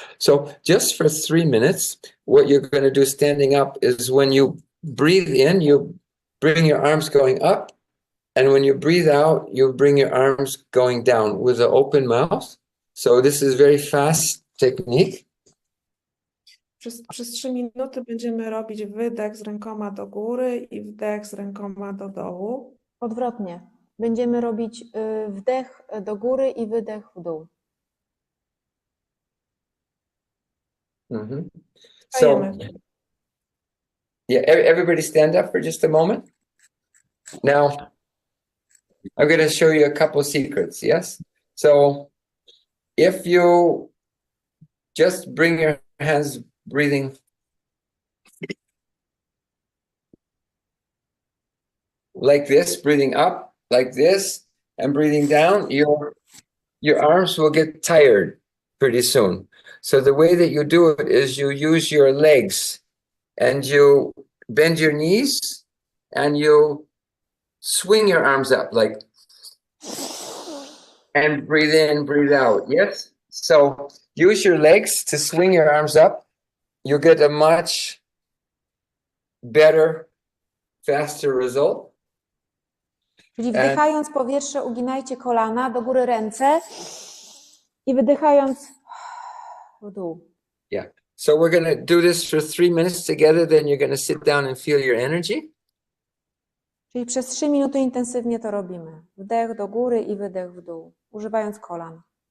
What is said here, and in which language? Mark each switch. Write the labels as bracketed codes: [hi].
[en] So just for 3 minutes, what you're going to do standing up is when you breathe in, you bring your arms going up. And when you breathe out, you bring your arms going down with an open mouth. So this is very fast technique. [pl] Przez 3 minuty będziemy robić wydech z rękoma do góry i wdech z rękoma do dołu. Odwrotnie. Będziemy robić wdech do góry i wydech w dół. [en] So, yeah, everybody stand up for just a moment. Now, I'm going to show you a couple secrets, yes? So, if you just bring your hands breathing like this, breathing up like this, and breathing down, your arms will get tired pretty soon. So the way that you do it is you use your legs and you bend your knees and you swing your arms up like, and breathe in, breathe out. Yes? So use your legs to swing your arms up. You'll get a much better, faster result. [pl] Czyli wdychając powietrze, uginajcie kolana, do góry ręce i wydychając w dół. [en] Yeah. So we're going to do this for 3 minutes together, then you're going to sit down and feel your energy. [pl] Czyli przez 3 minuty intensywnie to robimy. Wdech do góry i wydech w dół, używając kolan.